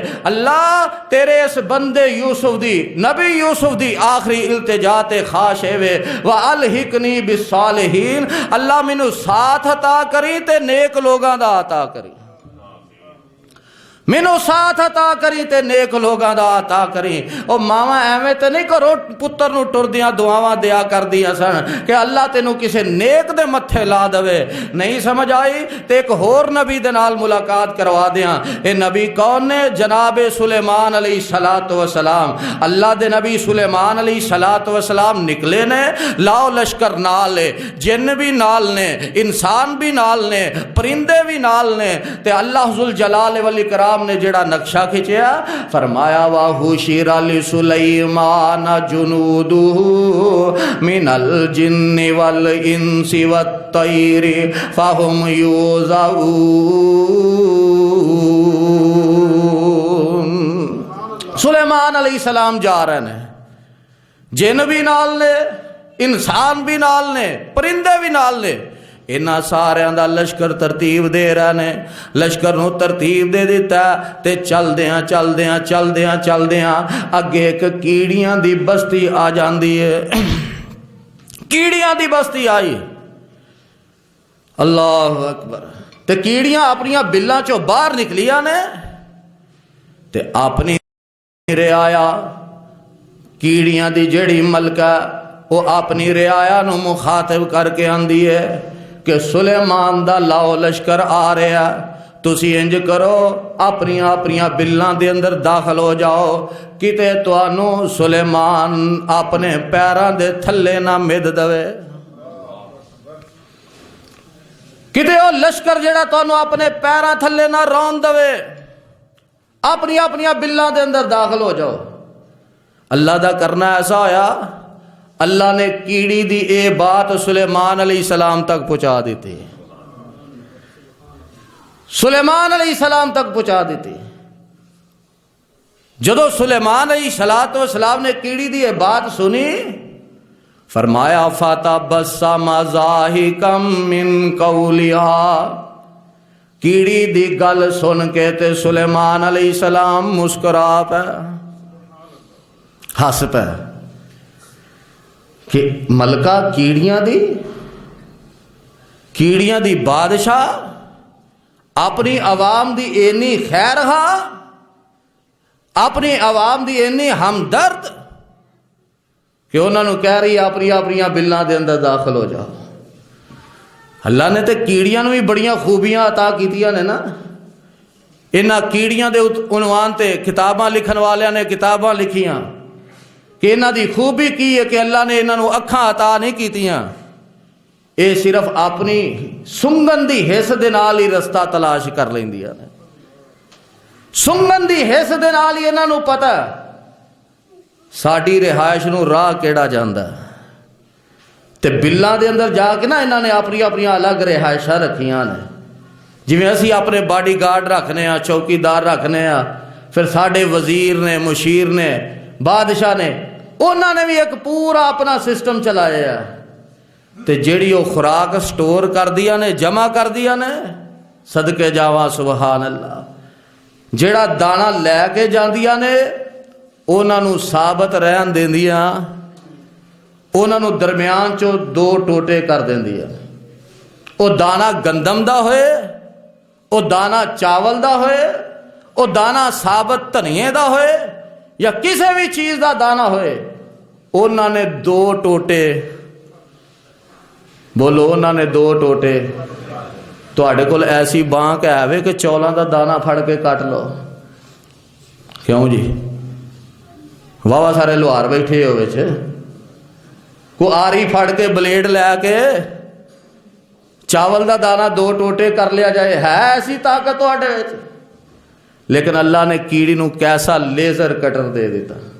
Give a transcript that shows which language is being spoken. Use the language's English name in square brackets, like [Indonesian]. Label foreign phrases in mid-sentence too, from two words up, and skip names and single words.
[Punjabi] اللہ تیرے اس بندے یوسف دی، نبی یوسف دی آخری التجا تے خواہش ہے [Arabic] وَأَلْحِقْنِي بِالصَّالِحِينَ، [Punjabi] اللہ مینوں ساتھ عطا کری تے نیک لوگاں دا عطا کری، مینوں ساتھ عطا کری تے نیک لوگاں دا عطا کری۔ او ماواں ایویں تے نہیں کرو پتر نو ٹردیاں دعاواں دیا کر دیا سن کہ اللہ تینوں کسے نیک دے متھے لا دے، نہیں سمجھ آئی تے ایک ہور نبی دے نال ملاقات کروا دیاں۔ اے نبی کون نے؟ جناب سلیمان [Arabic] علیہ السلام۔ [Punjabi] اللہ دے نبی سلیمان [Arabic] علیہ السلام [Punjabi] نکلے نے، لاؤ لشکر نال نے، جن بھی نال نے، انسان بھی نال نے، پرندے بھی نال نے، تے اللہ [Arabic] ذوالجلال والاکرام [Punjabi] نے جڑا نقشہ کھچیا فرمایا [Arabic] وَحُشِرَ لِسُلَيْمَانَ جُنُودُهُ مِنَ الْجِنِّ وَالْإِنسِ وَالطَّيْرِ فَهُمْ يُوزَعُونَ۔ [Punjabi] سلیمان [Arabic] علیہ السلام [Punjabi] جا رہے ہیں، جن بھی نال نے، انسان بھی نال نے، پرندے بھی نال نے، انہاں ساریاں دا لشکر ترتیب دے رہے نے، لشکر نو ترتیب دے دیتا تے چل دیاں اگے ایک کیڑیاں دی بستی آ جاندی ہے۔ کیڑیاں دی بستی آئی، [Arabic] اللہ اکبر، [Punjabi] تے کیڑیاں اپنیاں بلاں چوں باہر نکلیاں نے تے اپنی رعایا کیڑیاں دی جڑی ملکہ وہ اپنی رعایا نو مخاطب کر کے آندی ہے کہ سلیمان دا لاؤ لشکر آ رہا، تسی انج کرو اپنی بلاں دے اندر داخل ہو جاؤ، کتے توانو سلیمان اپنے پیراں دے تھلے نہ مد دوے، کتے او لشکر جڑا توانو اپنے پیراں تھلے نہ رون دوے، اپنی بلاں دے اندر داخل ہو جاؤ۔ اللہ دا کرنا ایسا ہویا، اللہ نے کیڑی دی اے بات سلیمان [Arabic] علیہ السلام [Punjabi] تک پہنچا دیتی، سلیمان [Arabic] علیہ السلام [Punjabi] تک پہنچا دیتی۔ جدو سلیمان [Arabic] علیہ السلام [Punjabi] نے کیڑی دی اے بات سنی فرمایا [Arabic] فَتَبَسَّمَ ضَاحِكًا مِّن قَوْلِهَا، [Punjabi] کیڑی دی گل سن کے تے سلیمان [Arabic] علیہ السلام [Punjabi] مسکرا پہ، ہس پہ کہ ملکہ کیڑیاں دی بادشاہ اپنی عوام دی اینی خیر خواہ، اپنی عوام دی اینی ہمدرد کہ انہوں نے کہہ رہی اپنی بلاں دے اندر داخل ہو جاؤ۔ اللہ نے تے کیڑیاں نو بھی بڑیاں خوبیاں عطا کیتیاں نے نا، انہاں کیڑیاں دے عنوان تے کتاباں لکھن والیاں نے کتاباں لکھیاں کہ انہاں دی خوبی کی ہے کہ اللہ نے انہاں نو اکھاں عطا نہیں کیتیاں، اے صرف اپنی سنگن دی حس دے نال ہی رستہ تلاش کر لیندیاں نے، سنگن دی حس دے نال ہی انہاں نو پتہ ساڈی رہائش نو راہ کیڑا جاندا ہے، تے بلاں دے اندر جا کے نا انہاں نے اپنی الگ رہائشاں رکھیاں نے، جویں اسی اپنے باڈی گارڈ رکھنے ہاں، چوکیدار رکھنے ہاں، پھر ساڈے وزیر نے، مشیر نے، بادشاہ نے، انہوں نے بھی ایک پورا اپنا سسٹم چلایا ہے، تے جیڑی وہ خوراک سٹور کر دیا نے، جمع کر دیا نے، صدقے جاواں [Arabic] سبحان اللہ، [Punjabi] جیڑا دانا لے کے جاندیا نے انہوں نے ثابت رہن دیندیاں، انہوں نے درمیان چو 2 ٹوٹے کر دیندیاں، او دانا گندم دا ہوئے، او دانا چاول دا ہوئے، او دانا ثابت دھنیے دا ہوئے یا کسی بھی چیز دا دانا ہوئے، انہوں نے 2 ٹوٹے، بولو انہوں نے 2 ٹوٹے، تو آڑے کول ایسی بانک ہے کہ چولاں دا دانا پھڑ کے کٹ لو، کیوں جی واہ سارے لوہار بیٹھے ہوئے چھے، کو آری پھڑ کے بلیڈ لے کے چاول دا دانا 2 ٹوٹے کر لیا جائے، ہے ایسی طاقت آڑے چھے، لیکن اللہ نے کیڑی نو کیسا لیزر کٹر دے دیتا،